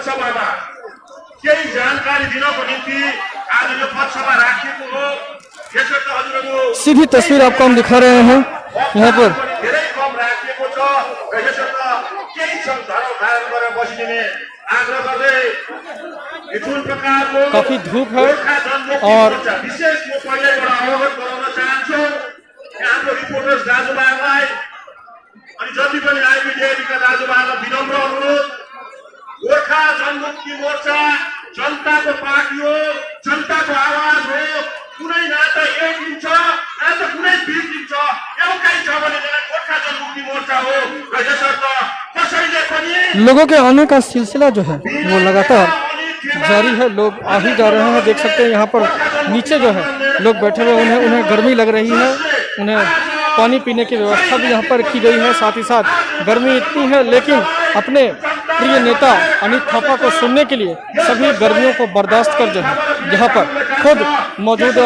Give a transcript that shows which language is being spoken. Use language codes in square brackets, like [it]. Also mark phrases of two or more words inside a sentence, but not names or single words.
[hi] सीधी तस्वीर आपको हम दिखा रहे हैं यहाँ पर काफी धूप है और [ne] जति पनि आइबिडिएका दाजुभाइलाई विनम्र अनुरोध, गोर्खा जनमुक्ति मोर्चा जनताको पार्टी हो, जनताको आवाज हो। कुनै न त एक दिन्छ न त कुनै 20 दिन्छ, एउटै छ भने गोर्खा जनमुक्ति मोर्चा हो र यसर्थ कसैले पनि [hi] लोगों के आने का सिलसिला जो है वो लगातार जारी है। लोग आ ही जा रहे हैं। देख सकते हैं यहाँ पर नीचे जो है लोग बैठे हुए, उन्हें गर्मी लग रही है, उन्हें पानी पीने की व्यवस्था भी यहाँ पर की गई है। साथ ही साथ गर्मी इतनी है लेकिन अपने प्रिय नेता अनित थापा को सुनने के लिए सभी गर्मियों को बर्दाश्त कर जो है यहाँ पर खुद मौजूद है।